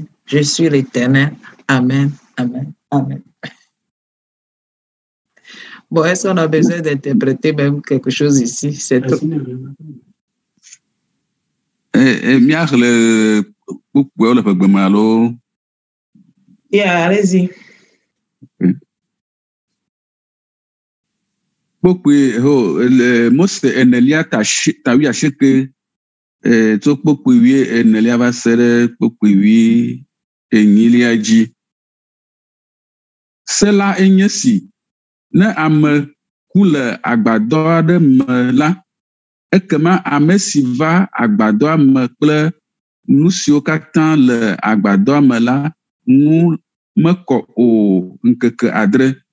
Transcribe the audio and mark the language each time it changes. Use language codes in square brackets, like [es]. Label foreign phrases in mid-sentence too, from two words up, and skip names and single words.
[fr] Je suis l'Éternel. Amen. Amen. Amen. Bon, est-ce qu'on a besoin d'interpréter même quelque chose ici? C'est tout. Yeah, allez-y. [ee] Mose enelia tawi asheke to kpokpewie enelia va se ɖe kpokpewie enyilia dzi. Se la enye si ne ame ku le agbadɔ aɖe me la, ekema ame si va agbadɔa me kple nu siwo katã le agbadɔa me la ŋu mekɔ o ŋkeke 7.